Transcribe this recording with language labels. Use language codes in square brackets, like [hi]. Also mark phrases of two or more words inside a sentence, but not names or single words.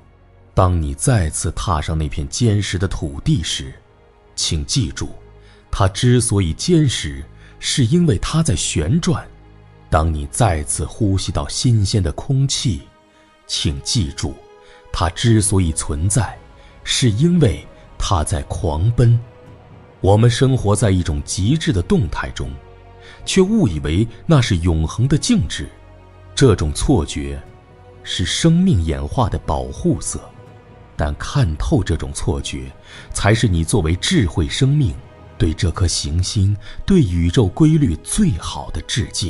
[zh] 當你再次踏上那片坚實的土地時，請記住，它之所以坚實，是因為它在旋轉。當你再次呼吸到新鮮的空气，請記住，它之所以存在，是因為它在狂奔。我們生活在一种极致的动態中，卻誤以為那是永恆的靜止。這種錯覺是生命演化的保護色，但看透這種錯覺，才是你作為智慧生命對這顆行星、對宇宙規律最好的致敬。